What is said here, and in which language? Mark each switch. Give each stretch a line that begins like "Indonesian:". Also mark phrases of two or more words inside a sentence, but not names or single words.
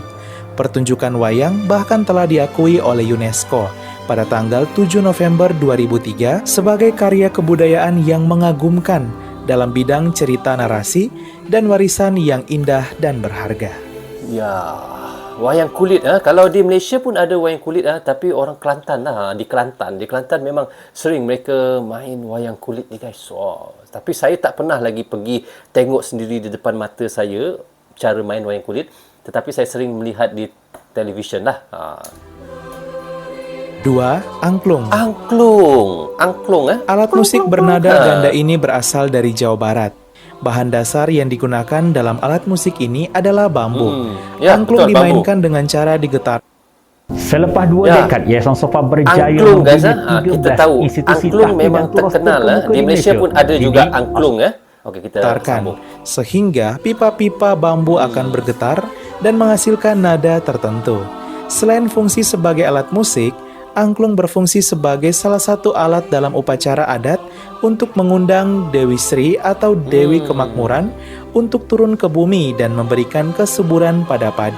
Indonesian: Pertunjukan wayang bahkan telah diakui oleh UNESCO pada tanggal 7 November 2003 sebagai karya kebudayaan yang mengagumkan dalam bidang cerita narasi dan warisan yang indah dan berharga.
Malay: Ya, wayang kulit. Kalau di Malaysia pun ada wayang kulit. Tapi orang Kelantan di Kelantan memang sering mereka main wayang kulit ni guys. Wow. Tapi saya tak pernah lagi pergi tengok sendiri di depan mata saya cara main wayang kulit. Tetapi saya sering melihat di televisyen lah.
Indonesian: 2. Angklung. Angklung. Alat musik bernada ganda ini berasal dari Jawa Barat. Bahan dasar yang digunakan dalam alat musik ini adalah bambu.
Malay: Ya, Angklung betul,
Indonesian: dimainkan dengan cara digetar.
Malay: Selepas 2 dekad Yayasan Sofa berjaya Angklung guys, membina kita 13 tahu institusi angklung tahfiz memang dan turut terkenal. terkemuka Di Malaysia pun ada juga angklung. Okey, kita sambung.
Indonesian: Sehingga pipa-pipa bambu akan bergetar dan menghasilkan nada tertentu. Selain fungsi sebagai alat musik, angklung berfungsi sebagai salah satu alat dalam upacara adat untuk mengundang Dewi Sri atau Dewi Kemakmuran untuk turun ke bumi dan memberikan kesuburan pada padi.